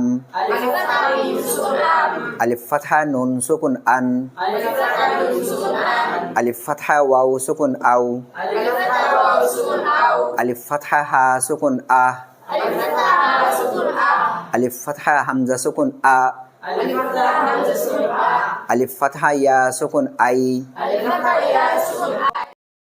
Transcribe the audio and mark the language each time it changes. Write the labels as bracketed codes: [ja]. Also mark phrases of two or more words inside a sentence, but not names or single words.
[ar] ألف فتحة ميم سكون أم, ألف فتحة نون سكون أن, ألف فتحة نون سكون أن, ألف فتحة واو سكون أو, ألف فتحة واو سكون أو, ألف فتحة هاء سكون أه, ألف فتحة هاء سكون أه, ألف فتحة همزة سكون أء, ألف فتحة همزة سكون أء, ألف فتحة ياء سكون أي, ألف فتحة ياء سكون